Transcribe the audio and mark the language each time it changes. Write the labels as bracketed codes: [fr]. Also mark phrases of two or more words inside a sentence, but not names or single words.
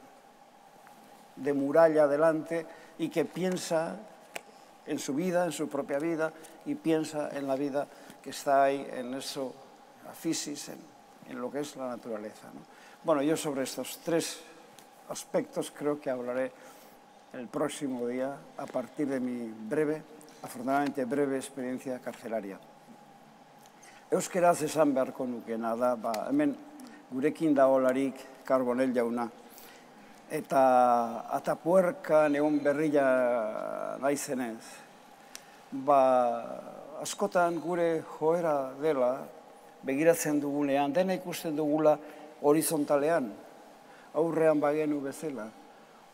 [es] muralla delante y que piensa en su vida, en su propia vida, y piensa en la vida que está ahí, en eso, la fisis, en lo que es la naturaleza, ¿no? Bueno, yo sobre estos tres aspectos creo que hablaré el próximo día a partir de mi breve, afortunadamente breve, experiencia carcelaria. [eu] Euskeraz esan beharko nukena da, hemen gurekin daolarik Carbonell jauna. Eta Atapuerkan egon berria naizenez, askotan gure joera dela, begiratzen dugunean, dena ikusten dugula horizontalean, aurrean bagenu bezala.